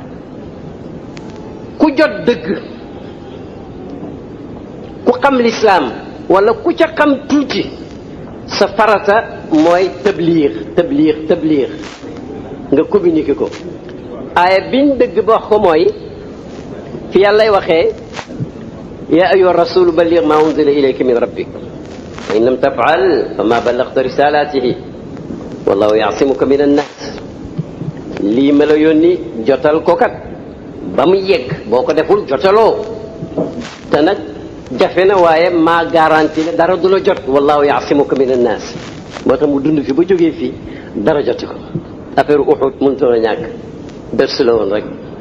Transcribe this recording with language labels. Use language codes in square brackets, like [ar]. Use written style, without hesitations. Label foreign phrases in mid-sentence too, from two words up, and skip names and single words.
[wo] ku jot dëgg ku xam lislaam wala ku ca xam tuuti sa farata mooy tabliir nga communiquer ko aaya biñ dëgg ba wax ko mooy fi yàllay waxee [ar] يا أيها الرسول بلغ ما أنزل إليك من ربك وإن لم تفعل فما بلغت رسالته والله يعصمك من الناس [wo] lii ma la yónni jotal ko kat ba mu yegg boo ko deful jotaloo te nag jafe na waaye maa garanti ne dara du la jot [ar] والله يعصمك من الناس [wo] moo tax mu dund fi ba jógee fii dara joti ko affaire Uhud mënutoon a ñàkk ders la woon rek